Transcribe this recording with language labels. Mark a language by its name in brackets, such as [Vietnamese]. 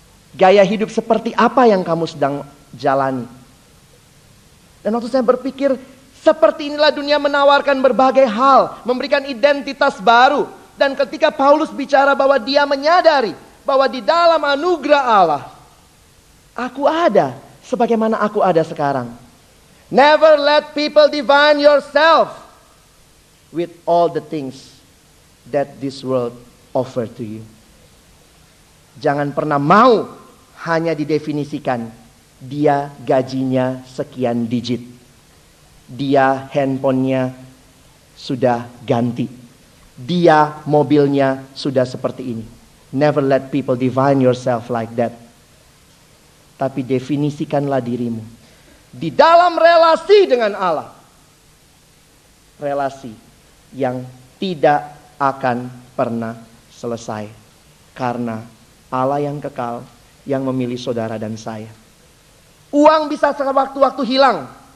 [Indonesian] Gaya hidup seperti apa yang kamu sedang jalani? Dan waktu saya berpikir, seperti inilah dunia menawarkan berbagai hal, memberikan identitas baru. Dan ketika Paulus bicara bahwa dia menyadari bahwa di dalam anugerah Allah, aku ada sebagaimana aku ada sekarang. [English] Never let people define yourself with all the things that this world offer to you. [Indonesian] Jangan pernah mau hanya didefinisikan dia gajinya sekian digit, dia handphonenya sudah ganti, dia mobilnya sudah seperti ini. [English] Never let people define yourself like that. [Indonesian] Tapi definisikanlah dirimu di dalam relasi dengan Allah, relasi yang tidak akan pernah selesai, karena Allah yang kekal yang memilih saudara dan saya. Uang bisa sewaktu-waktu hilang.